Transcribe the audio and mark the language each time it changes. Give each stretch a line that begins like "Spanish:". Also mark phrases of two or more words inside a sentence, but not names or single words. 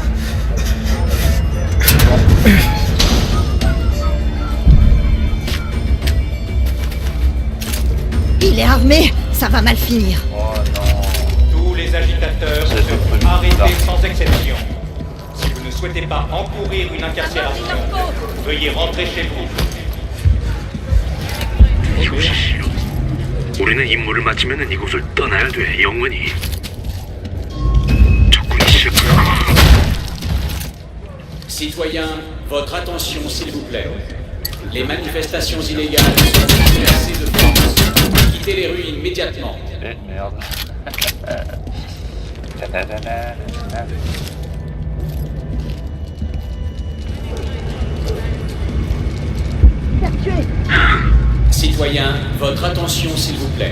French: Il est armé! Ça va mal finir. Oh non. Tous les agitateurs seront arrêtés sans exception. Si vous ne souhaitez pas encourir une incarcération, veuillez rentrer chez vous.
Korean: 우리는 임무를 마치면 이곳을 떠나야 돼, 영원히.
French: Citoyens, votre attention s'il vous plaît. Les manifestations illégales sont dispersées de force. Quittez les rues immédiatement. Eh merde. Citoyens, votre attention s'il vous plaît.